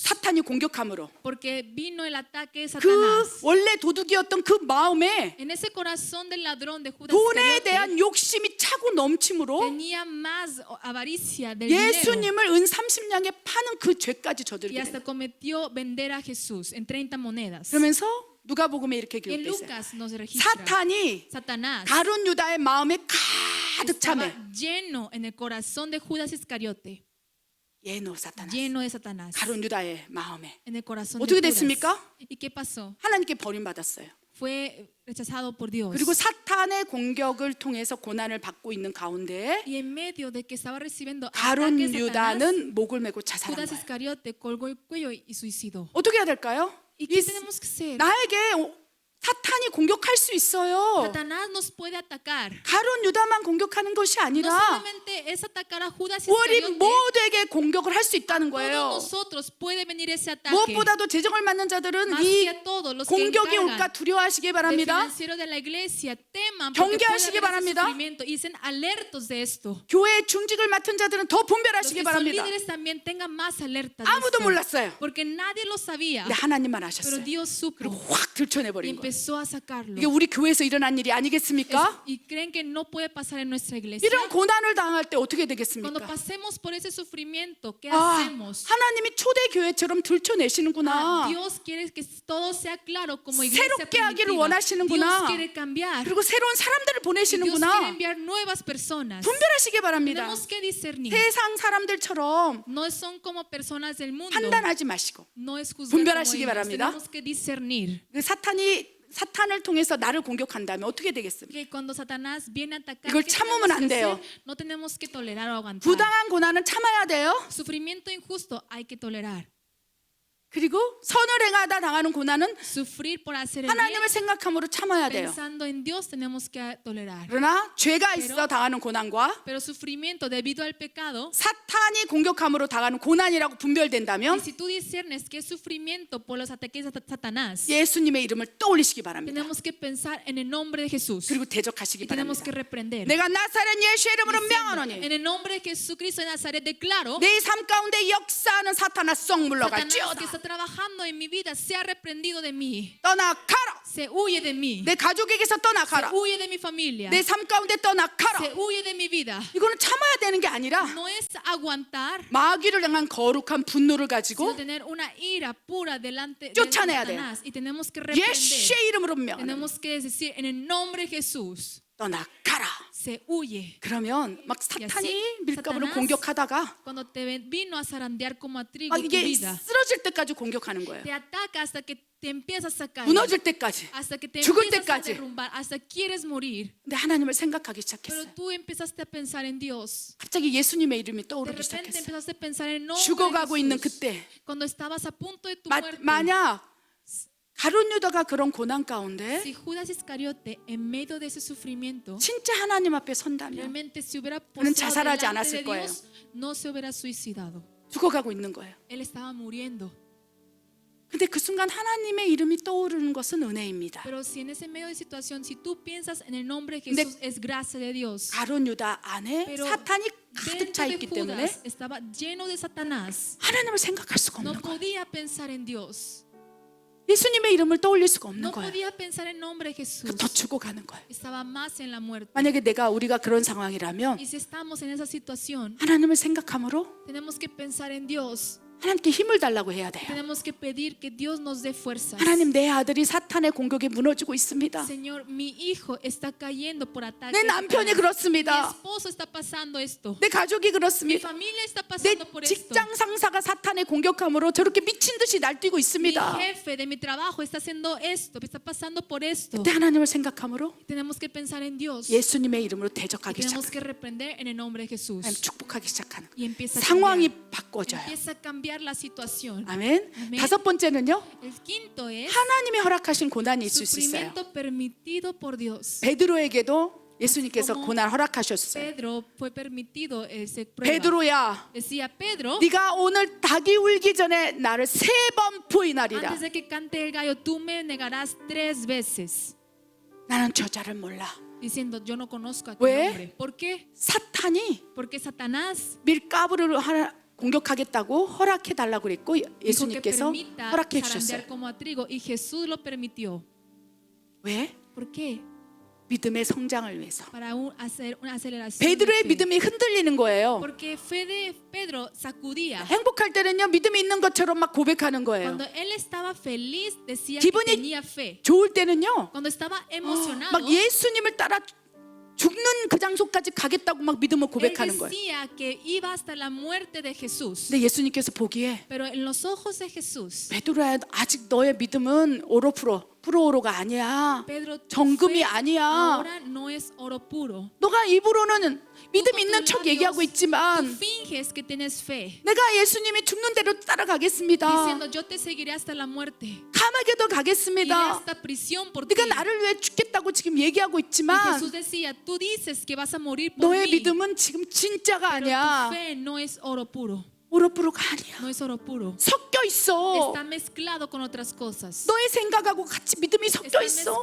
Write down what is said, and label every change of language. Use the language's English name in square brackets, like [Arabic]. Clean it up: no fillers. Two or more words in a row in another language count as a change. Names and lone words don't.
[Korean] 사탄이 공격함으로 [Spanish] Porque vino el ataque de [Korean] 그 [Spanish] Satanás. [Korean] 원래 도둑이었던 그 마음에 [Spanish] En ese corazón del ladrón de Judas [Korean] 돈에 [Spanish] Iscariote [Korean] 대한 욕심이 차고 넘침으로 [Spanish] tenía más avaricia del dinero. [Korean] 예수님을 은 30냥에 파는 그 죄까지 [Spanish] Y [Korean] 저지르게 [Spanish] hasta [Korean] 돼요. [Spanish] cometió vender a Jesús en 30 monedas. [Korean] 그러면서 누가복음에 이렇게 [Spanish] Y en [Korean] 기록돼 있어요. [Spanish] Lucas nos registra. [Korean] 사탄이 [Spanish] Satanás [Korean] 가룟 유다의 마음에 가득 참해. [Spanish] estaba lleno en el corazón de Judas Iscariote, [Korean] 예노 사탄. [Spanish] lleno de Satanás, [Korean] 가룟 유다의 마음에 [Spanish] en el corazón [Korean] 어떻게 [Spanish] de [Korean] 됐습니까? [Spanish] Judas. ¿Y qué pasó? [Korean] 하나님께 버림받았어요. [Spanish] Fue rechazado por Dios. [Korean] 그리고 사탄의 공격을 통해서 고난을 받고 있는 가운데 [Spanish] Y en medio de que estaba recibiendo [Korean] 가룟 [Spanish] ataques de Satanás, [Korean] 유다는 목을 메고 자살한 [Spanish] Judas [Korean] 거예요. [Spanish] Iscariote colgó el cuello y suicidó. [Korean] 어떻게 해야 될까요? [Spanish] ¿Y [Korean] 이 [Spanish] qué tenemos que hacer? [Korean] 나에게 사탄이 공격할 수 있어요. [Spanish] Satanás nos puede atacar. [Korean] 가룟 유다만 공격하는 것이 [Spanish] No [Korean] 아니라 [Spanish] solamente es atacar a Judas [Korean] 우리 [Spanish] Iscariote, [Korean] 모두에게 공격을 할 수 있다는 [Spanish] todos [Korean] 거예요. [Spanish] nosotros puede venir ese ataque. [Korean] 무엇보다도 재정을 맡는 자들은 [Spanish] Más [Korean] 이 [Spanish] que a todos los que [Korean] 공격이 [Spanish] encargan [Korean] 올까 두려워하시기 [Spanish] del [Korean] 바랍니다. [Spanish] financiero de la iglesia teman porque puede [Korean] 경계하시기 [Spanish] haber ese [Korean] 바랍니다. [Spanish] sufrimiento y estén alertos de esto. [Korean] 교회 중직을 맡은 자들은 더 [Spanish] Los [Korean] 분별하시기 [Spanish] que son [Korean] 바랍니다. [Spanish] líderes también tengan más alerta de [Korean] 아무도 [Spanish] esto, [Korean] 몰랐어요. [Spanish] porque nadie lo sabía, [Korean] 근데 하나님만 [Spanish] pero [Korean] 아셨어요. [Spanish] Dios supo [Korean] 그리고 확 들춰내 [Spanish] y [Korean] 버린 거예요. [Spanish] empezó a sacarlo. [Korean] 이게 우리 교회에서 일어난 일이 아니겠습니까? [Spanish] Y creen que no puede pasar en nuestra iglesia. [Korean] 이런 고난을 당할 때 어떻게 [Spanish] Cuando [Korean] 되겠습니까? [Spanish] pasemos por ese sufrimiento, ¿qué [Korean] 아, [Spanish] hacemos? [Korean] 하나님이 초대 교회처럼 들춰내시는구나. [Spanish] Dios quiere que todo sea claro como iglesia [Korean] 새롭게 하기를 [Spanish] primitiva. [Korean] 원하시는구나. [Spanish] Dios quiere cambiar. [Korean] 그리고 새로운 사람들을 [Spanish] Dios quiere [Korean] 보내시는구나. [Spanish] enviar nuevas personas. [Korean] 분별하시기 바랍니다. [Spanish] Tenemos que discernir. [Korean] 세상 사람들처럼 [Spanish] No son como personas del mundo. [Korean] 판단하지 마시고 [Spanish] No es juzgar como [Korean] 분별하시기 [Spanish] ellos. [Korean] 바랍니다. [Spanish] Tenemos que discernir. [Korean] 그 사탄을 통해서 나를 공격한다면 어떻게 되겠습니까? [Spanish] Que cuando Satanás viene a atacar, [Korean] 이걸 [Spanish] ¿qué [Korean] 참으면 [Spanish] tenemos [Korean] 안 [Spanish] que [Korean] 돼요. [Spanish] hacer? No tenemos que tolerar o aguantar. [Korean] 부당한 고난은 참아야 돼요. [Spanish] Sufrimiento injusto hay que tolerar. [Korean] 그리고 선을 행하다 당하는 고난은 [Spanish] Sufrir por hacer el bien, [Korean] 하나님을 생각함으로 참아야 돼요. [Spanish] pensando en Dios, tenemos que tolerar. [Korean] 그러나 죄가 있어 당하는 고난과 [Spanish] Pero sufrimiento debido al pecado, [Korean] 사탄이 공격함으로 당하는 고난이라고 [Spanish] y [Korean] 분별된다면 [Spanish] si tú discernes que es sufrimiento por los ataques de Satanás, [Korean] 예수님의 이름을 떠올리시기 바랍니다. [Spanish] tenemos que pensar en el nombre de Jesús [Korean] 그리고 대적하시기 [Spanish] y tenemos [Korean] 바랍니다. [Spanish] que reprender. [Korean] 내가 나사렛 예수의 이름으로 [Spanish] Diciendo, [Korean] 명하노니 [Spanish] en el nombre de Jesucristo de Nazaret declaro, [Korean] 내 삶 가운데 역사하는 사탄아 썩 [Spanish] Satanás que [Korean] 물러갈지어다. [Spanish] está trabajando en mi vida sea reprendido de mí, [Korean] 떠나가라. [Spanish] se huye de mí, [Korean] 내 가족에게서 [Spanish] se [Korean] 떠나가라. [Spanish] huye de mi familia, [Korean] 내 삶 가운데 [Spanish] se [Korean] 떠나가라. [Spanish] huye de mi vida. [Korean] 이거는 참아야 되는 게 아니라 [Spanish] No es aguantar, [Korean] 마귀를 향한 거룩한 분노를 [Spanish] sino [Korean] 가지고 [Spanish] tener una ira pura delante de [Korean] 쫓아내야 돼요. [Spanish] Satanás y tenemos que reprender. [Korean] 예수의 이름으로 명하노니 [Spanish] Tenemos que decir en el nombre de Jesús [Korean] 떠나가라. [Spanish] se huye. [Korean] 그러면 막 [Spanish] Y [Korean] 사탄이 [Spanish] así, [Korean] 밀가루를 [Spanish] Satanás, [Korean] 공격하다가 [Spanish] Cuando te vino a zarandear como a trigo [Korean] 막 [Spanish] tu [Korean] 이게 [Spanish] vida, [Korean] 쓰러질 때까지 공격하는 거예요. [Spanish] te ataca hasta que te empiezas a caer, [Korean] 무너질 때까지. [Spanish] hasta que te [Korean] 죽을 [Spanish] empiezas a [Korean] 때까지. [Spanish] derrumbar, hasta quieres morir. [Korean] 근데 하나님을 생각하기 [Spanish] Pero [Korean] 시작했어요. [Spanish] tú empezaste a pensar en Dios. [Korean] 갑자기 예수님의 이름이 [Spanish] De [Korean] 떠오르기 [Spanish] repente [Korean] 시작했어요. [Spanish] empezaste a pensar en el nombre [Korean] 죽어가고 [Spanish] de [Korean] 있는 [Spanish] Jesús. [Korean] 그때 [Spanish] Cuando estabas a punto de tu [Korean] 마, [Spanish] muerte, [Korean] 만약 가룟 유다가 그런 고난 가운데 [Spanish] si Judas Iscariote en medio de ese sufrimiento [Korean] 진짜 하나님 앞에 선다면 [Spanish] realmente se hubiera [Korean] 그는 [Spanish] postrado [Korean] 자살하지 [Spanish] delante de [Korean] 않았을 거예요. [Spanish] Dios, no se hubiera suicidado. [Korean] 죽어가고 있는 거예요. [Spanish] Él estaba muriendo. [Korean] 근데 그 순간 하나님의 이름이 떠오르는 것은 은혜입니다. [Spanish] Pero si en ese medio de situación, si tú piensas en el nombre de [Korean] 근데 [Spanish] Jesús, es gracia de Dios. [Korean] 가룟 유다 안에 [Spanish] Pero [Korean] 사탄이 가득 차 [Spanish] dentro de [Korean] 있기 때문에 [Spanish] Judas estaba lleno de Satanás. [Korean] 하나님을 생각할 수가 [Spanish] No [Korean] 없는 거예요. [Spanish] podía pensar en Dios. [Korean] 예수님의 이름을 떠올릴 수가 없는 [Spanish] No [Korean] 거예요. [Spanish] podía pensar en el nombre de Jesús. [Korean] 더 죽어가는 거예요. [Spanish] Estaba más en la muerte. [Korean] 만약에 우리가 그런 상황이라면 [Spanish] Y si estamos en esa situación, [Korean] 하나님을 생각함으로 [Spanish] tenemos que pensar en Dios. [Korean] 하나님께 힘을 달라고 해야 돼요. [Spanish] Tenemos que pedir que Dios nos dé fuerzas. [Korean] 하나님, 내 아들이 사탄의 공격에 무너지고 있습니다. [Spanish] Señor, mi hijo está cayendo por ataques. [Korean] 내 남편이 [Spanish] Mi [Korean] 그렇습니다. [Spanish] esposo está pasando esto. [Korean] 내 가족이 [Spanish] Mi [Korean] 그렇습니다. [Spanish] familia está [Korean] 내 [Spanish] pasando por esto. [Korean] 직장 상사가 사탄의 공격함으로 저렇게 미친 듯이 날뛰고 [Spanish] Mi [Korean] 있습니다. [Spanish] jefe de mi trabajo está haciendo esto, está pasando por esto. [Korean] 그때 하나님을 생각함으로 [Spanish] Tenemos que pensar en Dios. [Korean] 예수님의 이름으로 대적하기 [Spanish] Tenemos [Korean] 시작합니다. [Spanish] que reprender en el nombre de Jesús. [Korean] 하나님 축복하기 시작하는 [Spanish] Y empieza a [Korean] 상황이 [Spanish] cambiar. [Korean] 바꿔져요. [Spanish] Empieza a cambiar la situación. [Korean] 아멘. 아멘. 다섯 번째는요, [Spanish] El quinto es [Korean] 하나님이 허락하신 고난이 있을 수 있어요. [Spanish] sufrimiento permitido por Dios. [Korean] 베드로에게도 예수님께서 [Spanish] como [Korean] 고난 허락하셨어요. [Spanish] Pedro fue permitido ese prueba. [Korean] 베드로야, [Spanish] Decía Pedro, [Korean] 네가 오늘 닭이 울기 전에 나를 3번 부인하리라. [Spanish] antes de que cante el gallo, tú me negarás 3 veces. [Korean] 나는 저자를 몰라. [Spanish] Diciendo, yo no conozco a aquel [Korean] 왜? [Spanish] hombre. ¿Por qué? [Korean] 사탄이 [Spanish] Porque Satanás [Korean] 밀가부를 공격하겠다고 허락해 달라고 그랬고 [Spanish] dijo que [Korean] 예수님께서 [Spanish] permita [Korean] 허락해 [Spanish] zarandear [Korean] 주셨어요. [Spanish] como a trigo y Jesús lo permitió. [Korean] 왜? [Spanish] ¿Por qué? [Korean] 믿음의 성장을 위해서. [Spanish] Para hacer una aceleración. [Korean] 베드로의 [Spanish] de fe. [Korean] 믿음이 흔들리는 거예요. [Spanish] Porque fe de Pedro sacudía. [Korean] 행복할 때는요, 믿음이 있는 것처럼 막 고백하는 거예요. [Spanish] Cuando él estaba feliz, decía [Korean] 기분이 [Spanish] que tenía fe. [Korean] 좋을 때는요, [Spanish] Cuando estaba emocionado, [Korean] 막 예수님을 따라 죽는 그 장소까지 가겠다고 막 믿음을 [Spanish] él [Korean] 고백하는 거예요. [Spanish] decía que iba hasta la muerte de Jesús. [Korean] 근데 예수님께서 보기에 [Spanish] Pero en los ojos de Jesús, [Korean] 베드로야, 아직 너의 믿음은 프로오로가 아니야. [Spanish] Pedro, tu [Korean] 정금이 [Spanish] fe [Korean] 아니야. [Spanish] ahora no es oro puro. [Korean] 너가 입으로는 믿음 [Spanish] Tú [Korean] 있는 [Spanish] con [Korean] 척 [Spanish] tus [Korean] 얘기하고 [Spanish] labios, [Korean] 있지만 [Spanish] tú finges que tienes fe, [Korean] 내가 예수님이 죽는 대로 따라가겠습니다. [Spanish] diciendo yo te seguiré hasta la muerte, [Korean] 감옥에도 [Spanish] iré [Korean] 가겠습니다. [Spanish] hasta prisión por ti. [Korean] 네가 나를 위해 죽겠다고 지금 얘기하고 [Spanish] Y [Korean] 있지만 [Spanish] Jesús decía, tú dices que vas a morir por [Korean] 너의 [Spanish] mí, [Korean] 믿음은 지금 진짜가 [Spanish] pero tu [Korean] 아니야. [Spanish] fe no es oro puro, [Korean] 오로프로가 아니야. [Spanish] no es oro puro. [Korean] 섞여 있어. [Spanish] Está mezclado con otras cosas. [Korean] 너의 생각하고 같이 믿음이 섞여 [Spanish] Está [Korean] 있어.